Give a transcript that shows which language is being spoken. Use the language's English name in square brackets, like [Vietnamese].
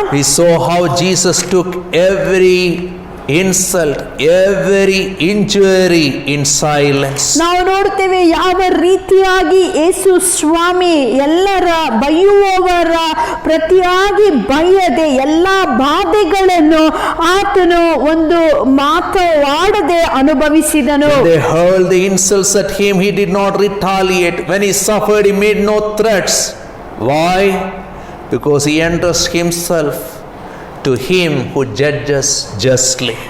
[English] We saw how Jesus took every insult, every injury in silence. [Kannada] ನಾವು ನೋಡುತ್ತೇವೆ ಯಾವ ರೀತಿಯಾಗಿ ಯೇಸು ಸ್ವಾಮಿ ಎಲ್ಲರ ಬೈಯುವವರ ಪ್ರತಿಯಾಗಿ ಬೈಯದೆ ಎಲ್ಲ ಬಾಧೆಗಳನ್ನು ಆತನು ಒಂದು ಮಾತನಾಡದೆ ಅನುಭವಿಸಿದನು. [English] When they hurled the insults at him, he did not retaliate. When he suffered, he made no threats. Why? Because he entrusted himself to him who judges justly.